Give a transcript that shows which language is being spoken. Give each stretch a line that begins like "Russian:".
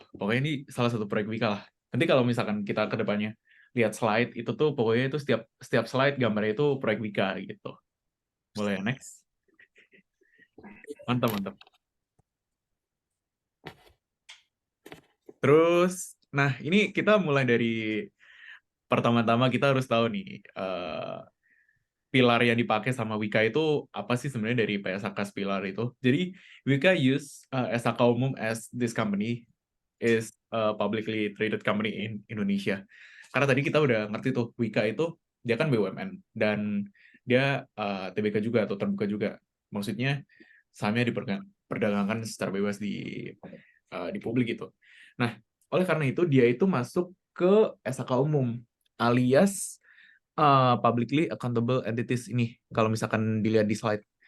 Indonesian: Pokoknya ini salah satu proyek Wika lah. Nanti kalau misalkan kita ke depannya lihat slide itu tuh pokoknya itu setiap slide gambarnya itu proyek Wika gitu. Boleh next? Mantap. Terus, nah ini kita mulai dari pertama-tama kita harus tahu nih pilar yang dipakai sama Wika itu apa sih sebenarnya dari PSAK pilar itu.
English: Jadi Wika use SAK umum as this company is a publicly traded company in Indonesia.
Indonesian: Karena tadi kita udah ngerti tuh Wika itu dia kan BUMN dan dia TBK juga atau terbuka juga. Maksudnya sahamnya diperdagangkan secara bebas di publik gitu. Nah, oleh karena itu dia itu masuk ke SAK umum alias
English: publicly accountable entities
Indonesian: ini kalau misalkan dilihat di slide.